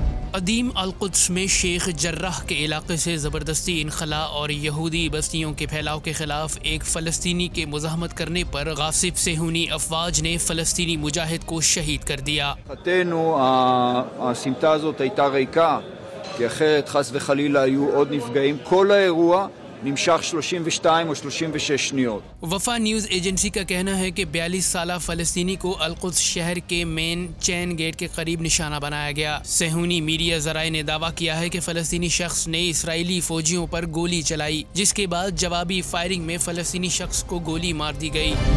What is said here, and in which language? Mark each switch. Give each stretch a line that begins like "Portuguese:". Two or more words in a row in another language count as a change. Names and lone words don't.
Urdu: ادیم القدس میں شیخ جراح کے علاقے سے زبردستی انخلا اور یہودی بستیوں کے پھیلاؤ کے خلاف ایک فلسطینی کے مزاحمت کرنے پر غاصب صیہونی افواج نے فلسطینی مجاہد کو شہید کر دیا.
Hebrew: הסמטה הזאת הייתה ריקה, כי אחרת חס וחלילה היו עוד נפגעים. כל האירוע נמשך 32 או 36 שניות।
Urdu: وفا نیوز ایجنسی کا کہنا ہے کہ 42 سالہ فلسطینی کو القدس شہر کے مین چین گیٹ کے قریب نشانہ بنایا گیا. صیہونی میڈیا ذرائع نے دعویٰ کیا ہے کہ فلسطینی شخص نے اسرائیلی فوجیوں پر گولی چلائی، جس کے بعد جوابی فائرنگ میں فلسطینی شخص کو گولی مار دی گئی.